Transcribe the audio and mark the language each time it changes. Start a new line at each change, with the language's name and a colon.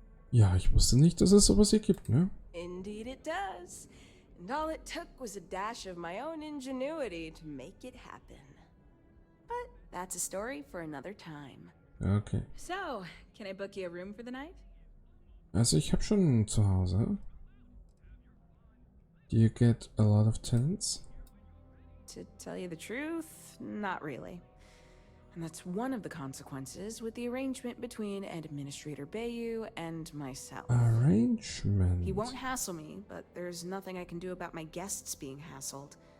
German: Ja, ich wusste nicht, dass es sowas hier gibt, ne?
English: Indeed it does. And all it took was a dash of my own ingenuity to make it happen. But that's a story for another time. Okay. So, can I book you a room for the night?
German: Also ich habe schon zu Hause.
English: Do you get a lot of tenants? To tell you the truth, not really. And that's one of the consequences with the arrangement between Administrator Bayu and myself. Arrangement? He won't hassle me, but there's nothing I can do about my guests being hassled.